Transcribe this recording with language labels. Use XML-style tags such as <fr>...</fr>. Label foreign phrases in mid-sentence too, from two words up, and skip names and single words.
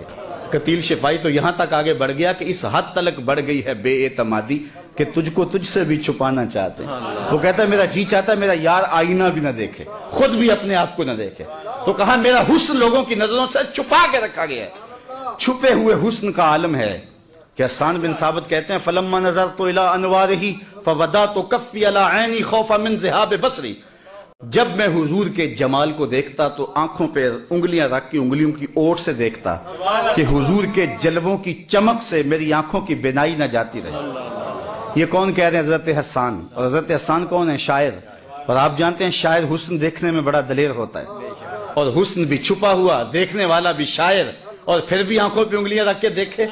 <ur>قتیل شفائی تو یہاں تک آگے بڑھ گیا کہ اس حد تلک بڑھ گئی ہے بے اعتمادی کہ تجھ کو تجھ سے بھی چھپانا چاہتے ہیں۔ وہ کہتا ہے میرا جی چاہتا ہے میرا یار آئینہ بھی نہ دیکھے، خود بھی اپنے آپ کو نہ دیکھے، تو کہا میرا حسن لوگوں کی نظروں سے چھپا کے رکھا گیا ہے۔ چھپے ہوئے حسن کا عالم ہے کہ حسان بن ثابت کہتے ہیں</ur> <ar>فلما نظرت الی انوارہ فودعت کفی علی عینی خوفا من ذہاب بصری،</ar> <ur>جب میں حضور کے جمال کو دیکھتا تو آنکھوں پہ انگلیاں رکھ کے انگلیوں کی اوٹ سے دیکھتا کہ حضور کے جلووں کی چمک سے میری آنکھوں کی بینائی نہ جاتی رہی. یہ کون کہہ رہے ہیں؟ حضرت حسن۔ اور حضرت حسن کون ہے؟ شاعر. اور آپ جانتے ہیں شاعر حسن دیکھنے میں بڑا دلیر ہوتا ہے، اور حسن بھی چھپا ہوا، دیکھنے والا بھی شاعر، اور پھر بھی آنکھوں پہ انگلیاں رکھ کے دیکھے.</ur>